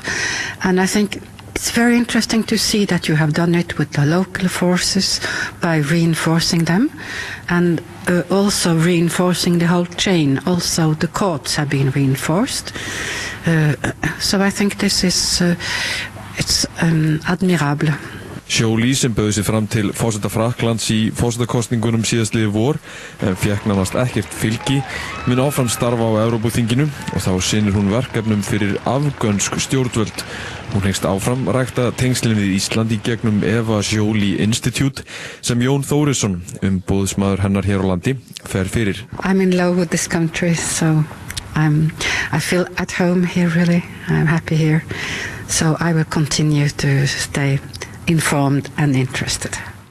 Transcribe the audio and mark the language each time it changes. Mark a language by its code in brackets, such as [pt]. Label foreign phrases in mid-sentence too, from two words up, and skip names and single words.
[en] And I think it's very interesting to see that you have done it with the local forces by reinforcing them and also reinforcing the whole chain. Also the courts have been reinforced. So I think this is it's admirable. [is] Joly sem bauð sig fram til forseta Frakklands í forsetakosningunum síðastliðið vor en fékk nánast ekkert fylgi, mun áfram starfa á Evrópuþinginu og þá sinnir hún verkefnum fyrir afgönsk stjórnvöld. Hún hyggst áfram rækta tengslin við Ísland í gegnum Eva Joly Institute sem Jón Þórisson, umboðsmaður hennar hér á landi, fer fyrir. [en] I'm in love with this country, so I feel at home here really. I'm happy here. So I will continue to stay informed and interested.